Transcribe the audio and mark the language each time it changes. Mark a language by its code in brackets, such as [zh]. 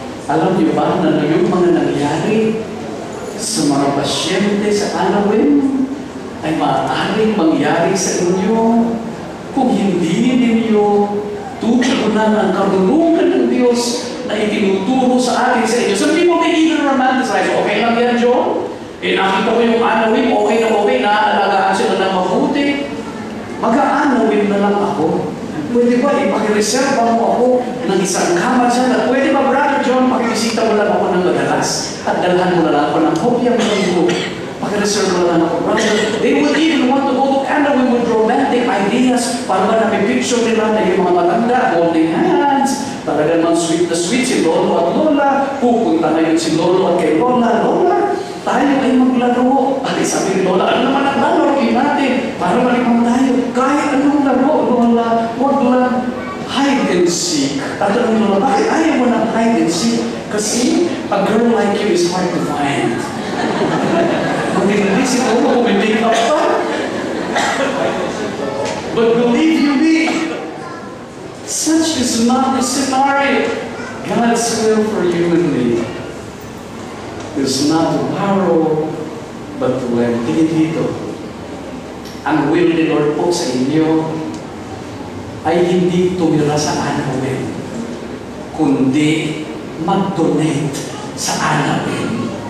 [tl] Alam niyo ba na yung mga nangyari sa mga pasyente sa Anawin ay maaaring mangyari sa inyo kung hindi ninyo tutunan ang karunungan ng Diyos na itinuturo sa atin sa inyo. [en] Some people may even romanticize, [tl] okay lang yan, [en] John? [tl] Nakita ko yung Anawin, okay na okay, naaalagaan sila ng mabuti. Mag-aanawin na lang ako. Pwede ba ipakireserva mo ako ng isang kama dyan? At pwede ba, Brother John, pakibisita mo lang ako ng madalas at dalhan mo na lang ako ng kopya mo ng buo. Pakireserva mo lang ako, brother. [en] They would even want to go to Anawin with romantic ideas [tl] para ba napipicture nila na yung mga matanda [en] holding hands. [tl] Talagang mang sweet na sweet si Lolo at Lola. Pupunta ngayon si Lolo at kay Lola. Lola, tayo ay maglaro. At sabi ni Lola, ano naman ang lalaroin natin? Para malimang tayo. Kahit anong laro, Lola, huwag lang hide and seek. At anong Lola, bakit ayaw mo ng hide and seek? Kasi [en] a girl like you is hard to find. [tl] Hindi si Lolo kung may make up pa. [en] But believe you me, such is not the scenario. God's will for you and me is not to borrow, but to lend. [tl] Tingin dito. Ang will ni Lord po sa inyo ay hindi tumira sa Anawin, kundi mag-donate sa Anawin.